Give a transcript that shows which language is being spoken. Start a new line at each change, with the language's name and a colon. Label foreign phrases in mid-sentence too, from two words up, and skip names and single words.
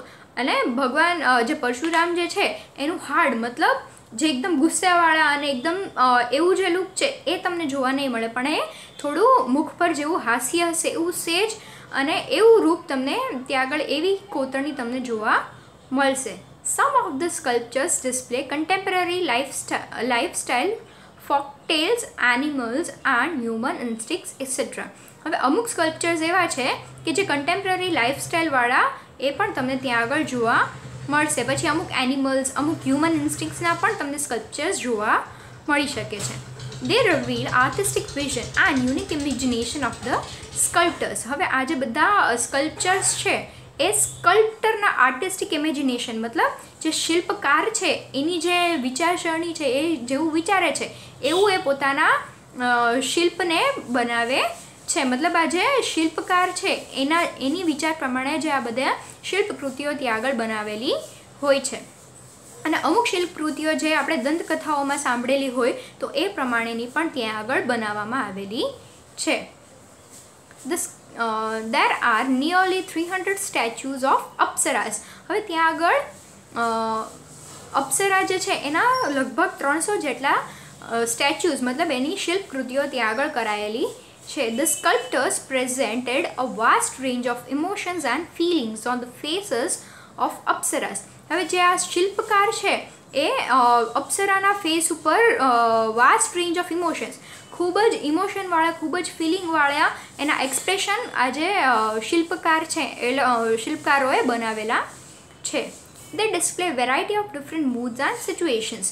Gujarati: અને ભગવાન જે પરશુરામ જે છે એનું હાર્ડ મતલબ જે એકદમ ગુસ્સાવાળા અને એકદમ એવું જે લુક છે એ તમને જોવા નહીં મળે, પણ એ થોડું મુખ પર જેવું હાસ્ય હશે એવું સેજ અને એવું રૂપ તમને ત્યાં આગળ એવી કોતરણી તમને જોવા મળશે.
English: Some of the sculptures display contemporary lifestyle, folk tales, animals and human instincts, etc.
Gujarati: હવે અમુક સ્કલ્પચર્સ એવા છે કે જે
English: contemporary lifestyle
Gujarati: એ પણ તમને ત્યાં આગળ જોવા મળશે. પછી અમુક એનિમલ્સ, અમુક
English: human instincts
Gujarati: પણ તમને સ્કલ્પચર્સ જોવા મળી શકે છે.
English: They reveal artistic vision and unique imagination of the sculptors.
Gujarati: હવે આ જે બધા સ્કલ્પચર્સ છે એ સ્કલ્પ્ટરના
English: artistic imagination
Gujarati: મતલબ જે શિલ્પકાર છે એની જે વિચારસરણી છે એ જેવું વિચારે છે એવું એ પોતાના શિલ્પને બનાવે છે. મતલબ આ જે શિલ્પકાર છે એની વિચાર પ્રમાણે જે આ બધા શિલ્પકૃતિઓ ત્યાં આગળ બનાવેલી હોય છે. અને અમુક શિલ્પકૃતિઓ જે આપણે દંતકથાઓમાં સાંભળેલી હોય તો એ પ્રમાણેની પણ ત્યાં આગળ બનાવવામાં આવેલી છે.
English: There are nearly 300 statues of Apsaras.
Gujarati: હવે ત્યાં આગળ અપ્સરા જે છે એના લગભગ 300 જેટલા સ્ટેચ્યુઝ મતલબ એની શિલ્પકૃતિઓ ત્યાં આગળ કરાયેલી છે.
English: The sculptors presented a vast range of emotions and feelings on the faces of Apsaras.
Gujarati: હવે જે આ શિલ્પકાર છે એ અપ્સરાના ફેસ ઉપર
English: vast range of emotions
Gujarati: ખૂબ જ ઇમોશનવાળા ખૂબ જ ફિલિંગવાળા એના એક્સપ્રેશન આ જે શિલ્પકાર છે એ શિલ્પકારોએ બનાવેલા છે.
English: They display variety of different moods and situations.